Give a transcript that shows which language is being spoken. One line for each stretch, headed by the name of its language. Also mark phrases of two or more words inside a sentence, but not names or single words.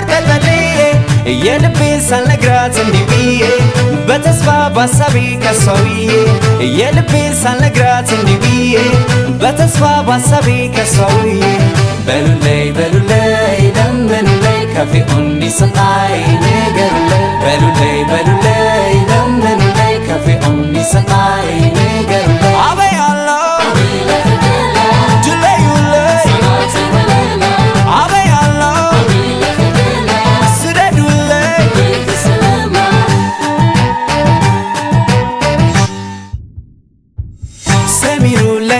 Amharic: ተጠልዬ የልቤን ሳልነግራት እንዲህ ብዬ በተስፋ ባሳቤ ከሷውዬ የልቤን ሳልነግራት እንዲህ ብዬ በተስፋ ባሳቤ
Tigrinya: ከሷውዬ በሉለይ በሉለይ ለምኑለይ ከፊኡኒ ስንቃይ ንገሩለይ በሉለይ በሉለይ ለምኑለይ ከፊኡኒ ስንቃይ ንገሩለይ አበይ አሎ አበይ አሎ ስደዱለይ ሰሚሩ